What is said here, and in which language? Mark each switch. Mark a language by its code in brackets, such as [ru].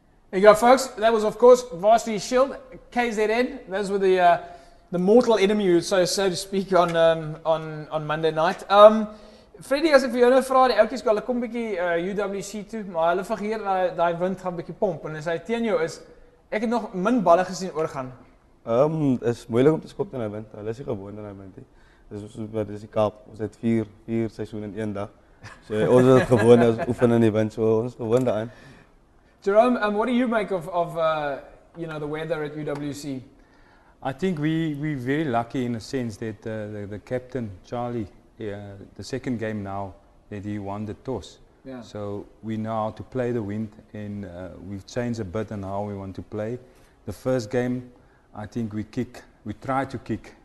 [en] There you go, folks. That was, of course, Varsity Shield, KZN. Those were the mortal enemy, so to speak, on Monday night. [af] Freddie, as ek vir jou nou vra, die oudjies hulle kom bietjie UWC toe, maar hulle vergeet daai wind gaan bietjie pomp, en as hy teen jou is, ek het nog min balle gesien oorgaan. Is moeilik om te skop teen 'n wind. Hulle is nie gewoond aan 'n wind nie. Dis die Kaap. Ons het 4 seisoene in een dag. So ons is gewoond as oefen in die wind, so ons is gewoond daaraan. [en] Jerome, what do you make of the weather at UWC? I think we're very lucky in a sense that the captain, Charlie, the second game now, that he won the toss. Yeah. So we know how to play the wind, and we've changed a bit on how we want to play. The first game, I think we try to kick